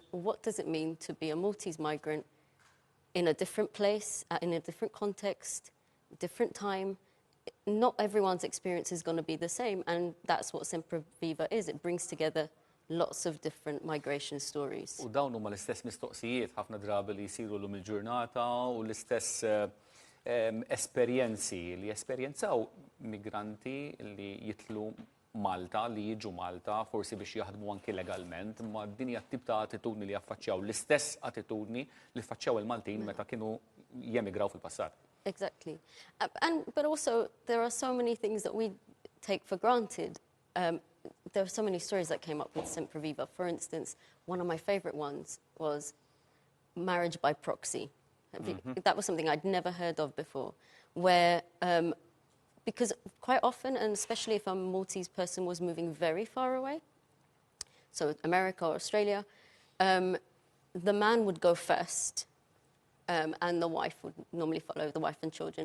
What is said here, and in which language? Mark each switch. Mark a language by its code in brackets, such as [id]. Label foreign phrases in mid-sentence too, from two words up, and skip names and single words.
[en] What does it mean to be a Maltese migrant in a different place, in a different context, different time? Not everyone's experience is going to be the same, and that's what Sempre Viva is. It brings together lots of different migration stories. [mt] U dawn huma l-istess mistoqsijiet ħafna drabi li jsiru llum il-ġurnata u l-istess esperjenzi li esperjenzaw migranti li jitlu Malta, li jiġu Malta, forsi biex jaħdmu anki legalment, ma din hija tip ta' attitudni li affaċċjaw l-istess attitudni li affaċċjaw il-Maltin meta kienu jemigraw fil-passat. [en] Exactly. But also, there are so many things that we take for granted. There are so many stories that came up with Sempreviva. For instance, one of my favorite ones was marriage by proxy. That was something I'd never heard of before, where, because quite often, and especially if a Maltese person was moving very far away, so America or Australia, the man would go first, and the wife would normally follow, the wife and children.